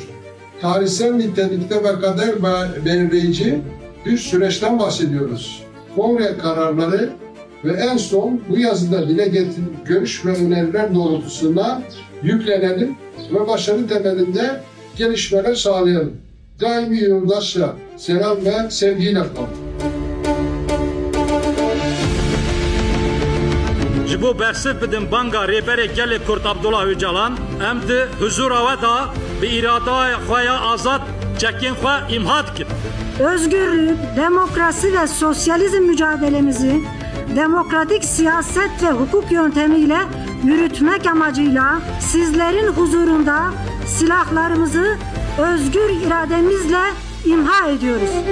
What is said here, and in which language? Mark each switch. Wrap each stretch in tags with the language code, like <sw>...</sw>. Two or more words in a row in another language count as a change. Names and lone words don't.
<tr>Tarihsel nitelikte ve kader belirleyici bir süreçten bahsediyoruz. Kongre kararları ve en son bu yazıda dile getirilen görüş ve öneriler doğrultusunda yüklenelim ve başarı temelinde gelişmeler sağlayalım. Daimi yoldaşla selam ve sevgiyle kalın.</tr> <ku>Ji bo bersiv bidin banga rêberê gelê Kurd Abdullah Öcalan em di huzura we da bi îradaya xwe ya azad çekên xwe imha dikin.</ku> <tr>Özgürlük, demokrasi ve sosyalizm mücadelemizi demokratik siyaset ve hukuk yöntemiyle yürütmek amacıyla sizlerin huzurunda silahlarımızı özgür irademizle imha ediyoruz.</tr>